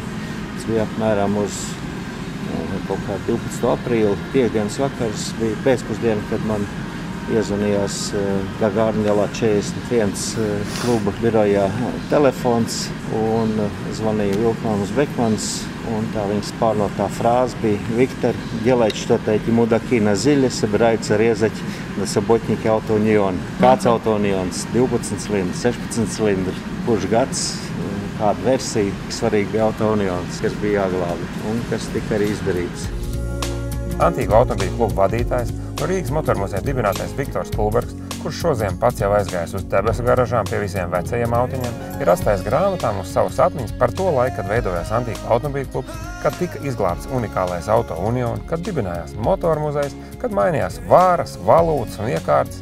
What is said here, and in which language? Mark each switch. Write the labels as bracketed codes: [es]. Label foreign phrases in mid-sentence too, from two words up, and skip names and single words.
[lv] Tas bija apmēram uz kaut kā 12. aprīli. Piektdienas vakars bija pēcpusdiena, kad man iezvanījās Gagārina ielā 41 kluba birojā telefons un zvanīja Vilkmans Bekmans. Un tā viņas pārnotā frāze bija: Viktor, [ru] делайте что-то эти мудаки на зиле, собираются резать на субботника аутоюнион. [lv] Kāds autounions? 12 cilindri, 16 cilindri. Kurš gads, kāda versija? Svarīgi bija autounions, kas bija jāglābi un kas tika arī izdarīts. Antīgu automobīļu klubu vadītājs un Rīgas motormuzeja dibinātais Viktors Kulbergs, kurš šodien pats jau aizgājis uz debesu garažām pie visiem vecajiem autiņiem, ir atstājis grāmatām uz savas atmiņas par to laiku, kad veidojās Antīgu automobīļu klubs, kad tika izglābts unikālais auto union, kad dibinājās motormuzejs, kad mainījās vāras, valūtas un iekārtas.